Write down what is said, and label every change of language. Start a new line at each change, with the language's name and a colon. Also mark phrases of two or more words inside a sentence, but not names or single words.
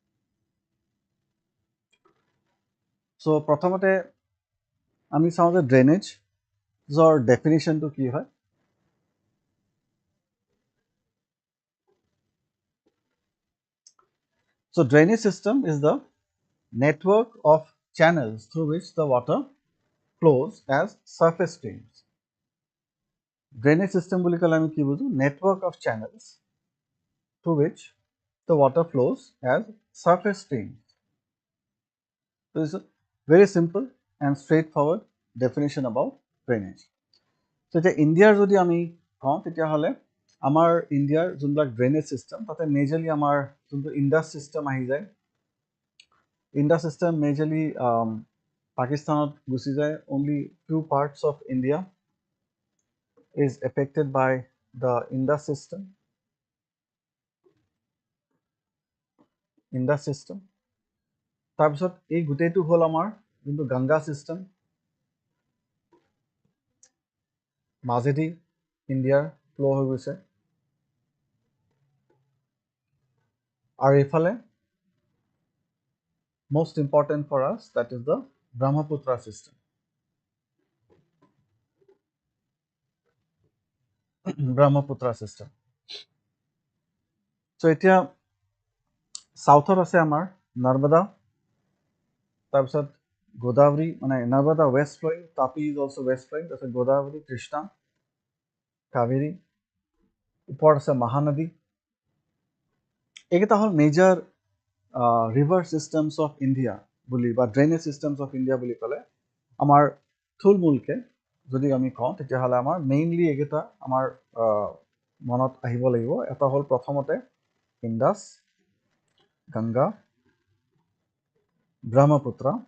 English: So
Assamese: প্ৰথমতে আমি চাওঁ যে ড্ৰেইনেজৰ ডেফিনিশ্যনটো কি হয়
English: So drainage system is the network of channels through which the water flows as surface streams. Drainage system
Assamese: বুলি ক'লে আমি কি বুজো
English: network of channels through which the water flows as surface streams. So it's a very simple and straightforward definition about drainage.
Assamese: So এতিয়া ইণ্ডিয়াৰ যদি আমি কওঁ তেতিয়াহ'লে আমাৰ ইণ্ডিয়াৰ যোনবিলাক
English: drainage system
Assamese: তাতে মেজৰলি আমাৰ যোনটো
English: Indus system
Assamese: আহি যায়
English: Indus system
Assamese: মেজৰলি পাকিস্তানত গুচি যায়
English: only few parts of India is affected by the Indus system
Assamese: তাৰপিছত এই গোটেইটো হ'ল আমাৰ যোনটো গংগা ছিষ্টেম মাজেদি ইণ্ডিয়াৰ ফ্ল' হৈ গৈছে আৰু এইফালে
English: most important for us that is the Brahmaputra system Brahmaputra system
Assamese: so এতিয়া সাউথত আছে আমাৰ নৰ্মদা তাৰপিছত গোদাবৰী মানে নৰ্মদা
English: west flowing
Assamese: তাপি ইজ
English: also west flowing
Assamese: তাৰপিছত গোদাবৰী কৃষ্ণা কাবেৰী ওপৰত আছে মহানদী এইকেইটা হ'ল
English: major river systems of India
Assamese: বুলি বা
English: drainage systems of India
Assamese: বুলি ক'লে আমাৰ থুলমূলকৈ যদি আমি কওঁ তেতিয়াহ'লে আমাৰ মেইনলি এইকেইটা আমাৰ মনত আহিব লাগিব এটা হ'ল প্ৰথমতে ইণ্ডাছ গংগা ব্ৰহ্মপুত্ৰ